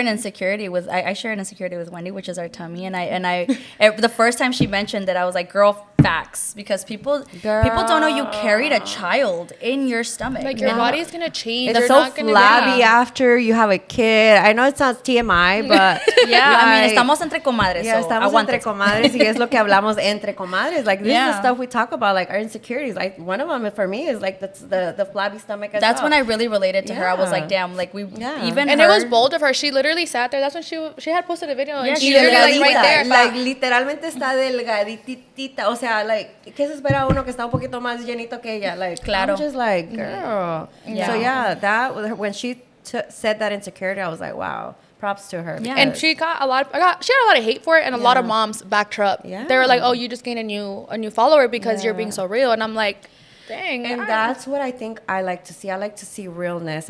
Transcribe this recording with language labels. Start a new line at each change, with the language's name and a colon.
English: an insecurity with I share an insecurity with Wendy, which is our tummy, and I the first time she mentioned that, I was like, girl, facts, because people don't know you carried a child in your stomach. Like your body's gonna change. It's You're so not gonna flabby after you have a kid. I know it sounds TMI, but yeah, I mean,
Spanish: estamos entre comadres.
English: yeah, so
Spanish: estamos entre aguántense. comadres y es lo que hablamos entre comadres.
English: Like this is Yeah. the stuff we talk about, like our insecurities. Like one of them for me is like the flabby stomach. As That's well. when I really related to her. I was Yeah. like, damn, like we Yeah. even And her, it was bold of her. She literally sat there. That's when she had posted a video. Yeah, and she she literally like right there.
Spanish: Like literalmente está delgaditita. O sea, like ¿qué se espera uno que está un poquito más llenito que ella?
English: Like
Spanish: Claro.
English: I'm just like girl. Yeah. So yeah, that when she said that insecurity, I was like, wow. Props to her. Yeah. And she got she had a lot of hate for it, and a lot of moms backed her up. Yeah. They were like, "Oh, you just gained a new follower because you're being so real." And I'm like, "Dang!" And that's what I think I like to see. I like to see realness.